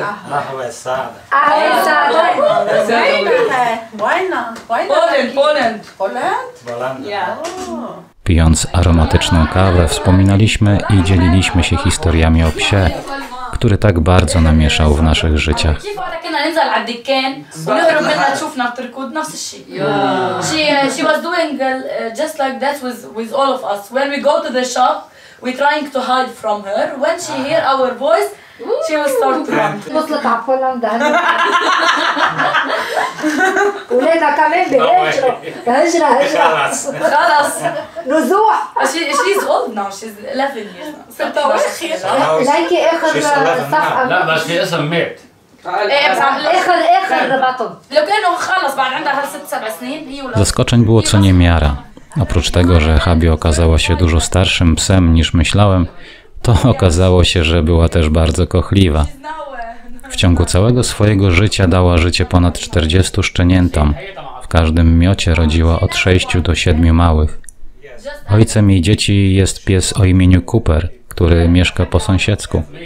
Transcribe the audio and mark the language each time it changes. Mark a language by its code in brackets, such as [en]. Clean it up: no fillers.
[ar] قهوة سادة. قهوة سادة. بولند بولندا. [pl] Pijąc aromatyczną kawę, wspominaliśmy i dzieliliśmy się historiami o psie, który tak bardzo namieszał w naszych życiach. [ar] كنا ننزل على الدكان ونهرب منها تشوفنا بتركض نفس الشيء. [en] She was doing just like that with all of us. When we go to the shop, we trying to hide from her. When she hear our voice, she will start to run. [ar] وصلت على بولندا ولادها كمان بهجرة خلص نزوح. [en] She's old now. She's 11 years now. [ar] ليكي اخر صفقة لا بس في اسم ميت اخر بطن لو كانوا خلص بعد عندها 6-7 سنين هي ولا. [pl] Zaskoczeń było co niemiara. Oprócz tego, że Habi okazała się dużo starszym psem niż myślałem, to okazało się, że była też bardzo kochliwa. W ciągu całego swojego życia dała życie ponad 40 szczeniętom. W każdym miocie rodziła od 6 do 7 małych. Ojcem jej dzieci jest pies o imieniu Cooper, który mieszka po sąsiedzku.